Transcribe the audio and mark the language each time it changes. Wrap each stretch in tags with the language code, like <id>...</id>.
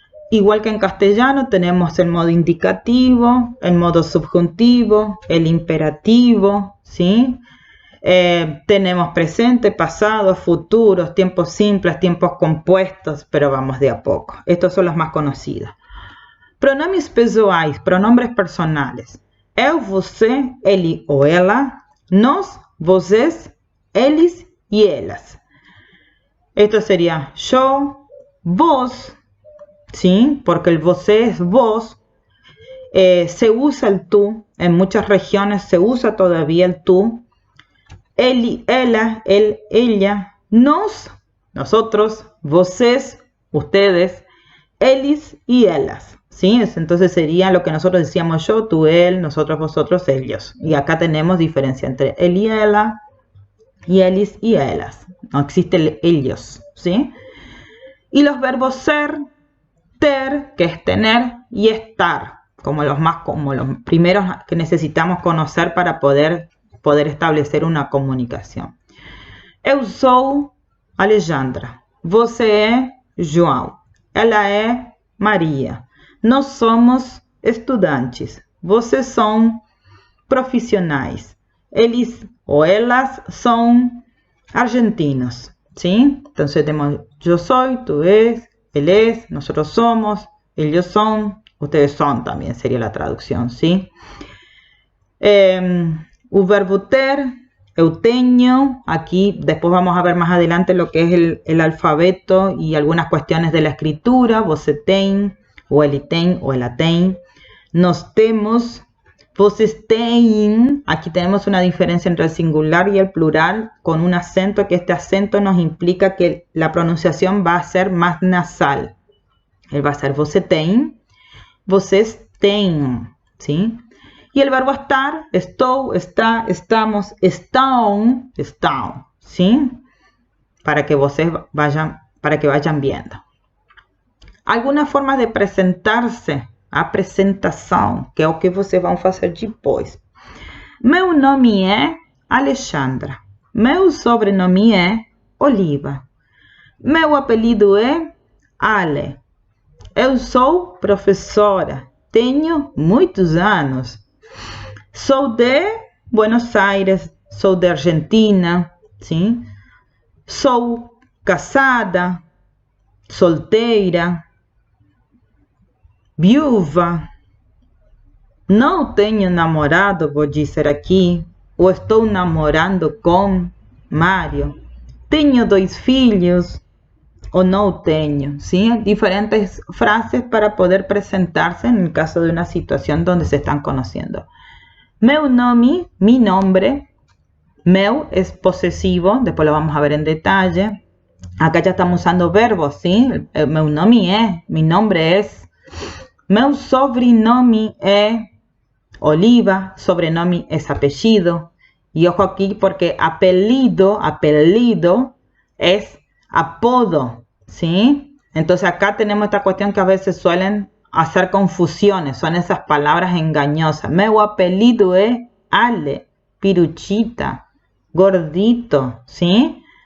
<es>Igual que en castellano tenemos el modo indicativo, el modo subjuntivo, el imperativo, ¿sí? Tenemos presente, pasado, futuros, tiempos simples, tiempos compuestos, pero vamos de a poco. Estos son los más conocidos.</es> <pt>Pronomes pessoais,</pt> <es>pronombres personales.</es> <pt>Eu, você, ele ou ela, nós, vocês, eles</pt> <es>y elas. Esto sería yo, vos, ¿sí? Porque el você es vos. Se usa el tú. En muchas regiones se usa todavía el tú. Él, ella, él, ella. Nos, nosotros.</es> <pt>Vocês,</pt> <es>ustedes. Eles y ellas. ¿Sí? Entonces sería lo que nosotros decíamos yo, tú, él, nosotros, vosotros, ellos. Y acá tenemos diferencia entre él y ella. Y elis y ellas. No existe el ellos. ¿Sí? Y los verbos ser, ter, que es tener, y estar, como los primeros que necesitamos conocer para poder establecer una comunicación.</es> <pt>Eu sou Alejandra, você é João, ela é Maria, nós somos estudantes, vocês são profissionais, eles ou elas são argentinos,</pt> <es>¿sí? Entonces tenemos yo soy, tú es, él es, nosotros somos, ellos son, ustedes son también sería la traducción, ¿sí? Un verbo ter, eu tenho, aquí después vamos a ver más adelante lo que es el alfabeto y algunas cuestiones de la escritura,</es> <pt>você tem, o ele tem, o ela tem, nós temos, Vocês têm,</pt> <es>aquí tenemos una diferencia entre el singular y el plural con un acento, que este acento nos implica que la pronunciación va a ser más nasal. Él va a ser</es> <pt>você tem, vocês têm,</pt> <es>¿sí? Y el verbo estar, estou, está, estamos, estão, ¿sí? Para que vayan viendo. Algunas formas de presentarse,</es> <pt>a apresentação, que é o que vocês vão fazer depois. Meu nome é Alexandra. Meu sobrenome é Oliva. Meu apelido é Ale. Eu sou professora. Tenho muitos anos. Sou de Buenos Aires. Sou de Argentina. ¿Sí? Sou casada. Solteira. Viúva. Não tenho namorado, vou dizer aqui. Ou estou namorando com Mário. Tenho 2 filhos.</pt> <es>O no tenho, ¿sí? Diferentes frases para poder presentarse en el caso de una situación donde se están conociendo.</es> <pt>Meu nome,</pt> <es>mi nombre. Meu es posesivo, después lo vamos a ver en detalle. Acá ya estamos usando verbos, ¿sí? Meu nome é, mi nombre es. Meu sobrenome é Oliva, sobrenome es apellido. Y ojo aquí porque apellido es apodo, ¿sí? Entonces acá tenemos esta cuestión que a veces suelen hacer confusiones, son esas palabras engañosas.</es> <pt>Meu apelido</pt> <es>es Ale, piruchita, gordito, ¿sí?</es>